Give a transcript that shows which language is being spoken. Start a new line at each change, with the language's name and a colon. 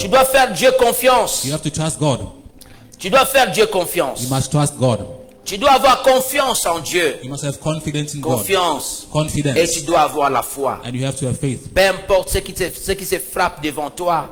French: Tu dois faire Dieu confiance.
English: You have to trust God.
French: Tu dois faire Dieu confiance.
English: You must trust God.
French: Tu dois avoir confiance en Dieu.
English: You must have confidence in God.
French: Confiance. Et
English: Confidence.
French: tu dois avoir la foi.
English: And you have to have faith.
French: Peu importe ce qui se frappe devant toi.